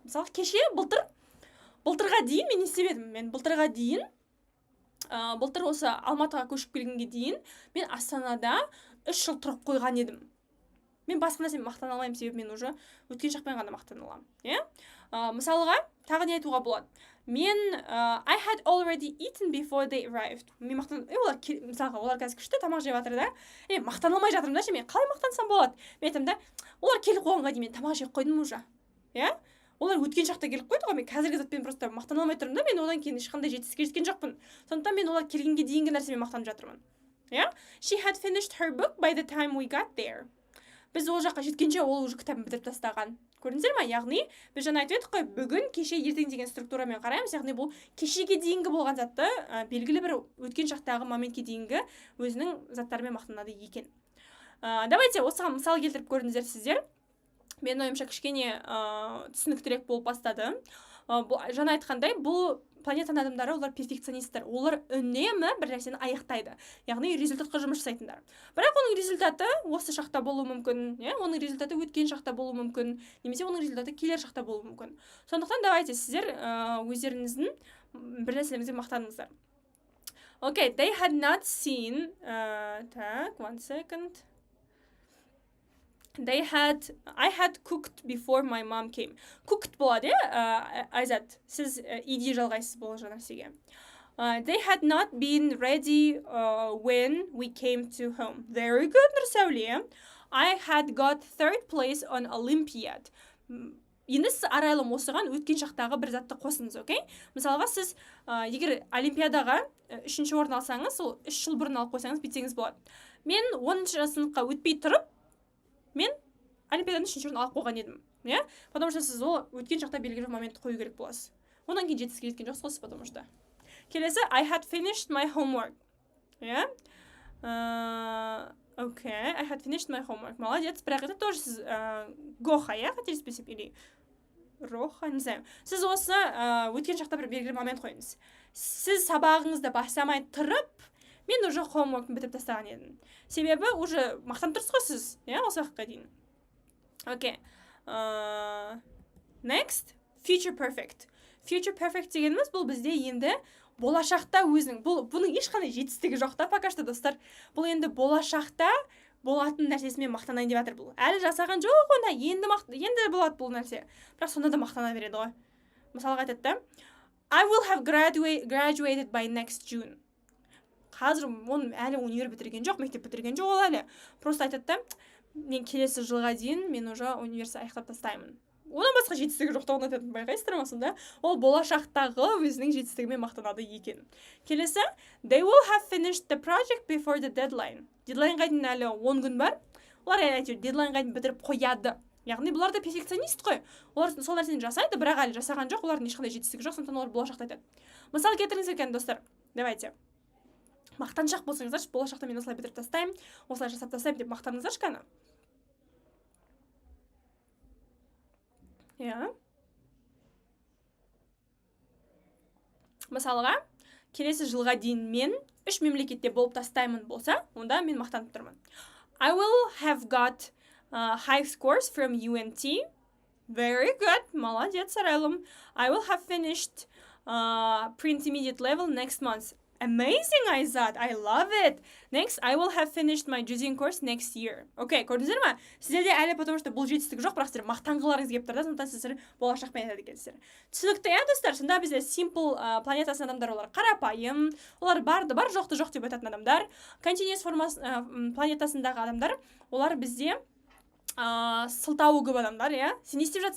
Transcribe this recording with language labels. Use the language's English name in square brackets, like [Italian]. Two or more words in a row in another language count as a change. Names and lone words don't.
[Kazakh] Мысалы, кеше былтырға дейін мен не істеп едім? Мен былтырға дейін былтыр осы Алматыға көшіп келгенге дейін мен Астанада 3 жыл тұрып қойған едім. Мен басқа нәрсемен мақтана алмаймын, себебі мен уже өткен шақпен ғана мақтана аламын. Мысалға, тағы не айтуға болады? [English] Мен I had already eaten before they arrived. [Kazakh] Мен мысалға, олар қазір күшті тамақ жеп жатыр да. Мақтана алмай жатырмын да, мен қалай мақтансам болады? Мен айтамын да, олар келіп қойғанға дейін мен тамақ жеп қойдым уже. Олар өткен шақта келіп қойды ғой, мен қазіргі затпен просто мақтана алмай тұрмын да, мен одан кейін ешқандай жетістікке жеткен жоқпын. Сондықтан мен олар келгенге дейінгі нәрсемен мақтанып жатырмын. [English] She had finished her book by the time we got there. [Kazakh] Біз ол жаққа жеткенше ол уже кітабын бітіріп тастаған. Көрдіңіздер ме? Яғни біз жаңа айтып едік қой, бүгін, кеше, ертең деген структурамен қараймыз. Яғни бұл кешеге дейінгі болған затты белгілі бір өткен шақтағы моментке дейінгі өзінің заттарымен мақтанады екен. Давайте осыған мысал келтіріп көріңіздер сіздер. Мен ойымша кішкене түсініктірек болып бастады. Жаңа айтқандай, бұл планетаның адамдары, олар перфекционисттер. Олар үнемі бір нәрсені аяқтайды. Яғни результатқа жұмыс жасайтындар. Бірақ оның результаты осы шақта болуы мүмкін, оның результаты өткен шақта болуы мүмкін, немесе оның результаты келер шақта болуы мүмкін. Сондықтан давайте сіздер өздеріңіздің бір нәрселеріңізбен мақтаныңыздар. [English] Okay, they had not seen one second. I had cooked before my mom came. [Kazakh] Cooked болады, Айзат. Сіз иди жалғайсыз бұл нәрсеге. [English] They had not been ready when we came to home. Very good, Нұрсәуле. I had got third place on Olympiad. [Kazakh] Енді сіз арайлым осыған өткен шақтағы бір затты қосыңыз, окей? Мысалға, сіз егер Олимпиадаға 3-ші орын алсаңыз, сол 3 жыл бұрын алып қойсаңыз, бітсеңіз болады. Мен 10-ші сыныпқа өтпей тұрып, мен Олимпиаданың 3-ші орын алып қойған едім. [Russian] Потому что [Kazakh] сіз ол өткен шақта белгілі бір моментті қою керек боласыз. Одан кейін жетістікке жеткен жоқсыз, [Russian] потому что. [Kazakh] Келесі, [English] I had finished my homework. Okay, I had finished my homework. [Kazakh] Молодец. Бірақ [Russian] это тоже [Kazakh] сіз Гоха, қателеспесем, [Russian] или Роха, не знаю. [Kazakh] Сіз осы өткен шақта бір белгілі момент қойыңыз. Сіз сабағыңызды бастамай тұрып, мен уже homework'ын бітіп тастаған едім. Себебі уже мақтанып тұрсыз ғой сіз, осы уақытқа дейін. [English] Okay. Next, future perfect. Future perfect [Kazakh] дегеніміз бұл бізде енді болашақта өзінің, бұның ешқандай жетістігі жоқ та, [Russian] пока что [Kazakh] достар. Бұл енді болашақта болатын нәрсесімен мақтанайын деп жатыр бұл. Әлі жасаған жоқ онда, енді болады бұл нәрсе. Бірақ сонда да мақтана береді ғой. Мысалға айтады, [English] I will have graduated by next June. [Kazakh] Қазір оның әлі универ бітірген жоқ, мектеп бітірген жоқ ол әлі. Просто айтады, мен келесі жылға дейін мен уже университет аяқтап тастаймын. Одан басқа жетістігі жоқтығын айтатын байқайсыздар ма сонда? Ол болашақтағы өзінің жетістігімен мақтанады екен. Келесі, [English] they will have finished the project before the deadline. [Kazakh] Дедлайнға дейін әлі 10 күн бар. Олар әйтеуір дедлайнға дейін бітіріп қояды. Яғни бұлар да перфекционист қой. Олар сол нәрсені жасайды, бірақ әлі жасаған жоқ, олардың ешқандай жетістігі жоқ, сондықтан олар болашақта айтады. Мысал келтіріңіз екен, достар. Давайте. Мақтаншақ болсаңыздаршы, болашақта мен осылай бітіріп тастаймын, осылай жасап тастаймын деп мақтаныңыздаршы қана. Мысалға, келесі жылға дейін мен 3 мемлекетте болып тастаймын болса, онда мен мақтанып тұрмын. [English] I will have got high scores from UNT. Very good. [Russian] Молодец, арайлым. [English] I will have finished pre-intermediate level next month. Amazing, Айзат. I love it. Next, I will have finished my judoing course next year. [Kazakh] Okay, көрдіңіздер ма? Сіздерде әлі [Russian] потому что [Kazakh] бұл жетістік жоқ, бірақ сіздер мақтанғыларыңыз келіп тұрды, сондықтан сіздер болашақпен айтады екенсіздер. Түсінікті, достар, сонда бізде simple планетасының адамдар, олар қарапайым, олар барды бар, жоқты жоқ деп айтатын адамдар. Continuous планетасындағы адамдар, олар бізде сылтауы көп адамдар, Сен не істеп жатсың?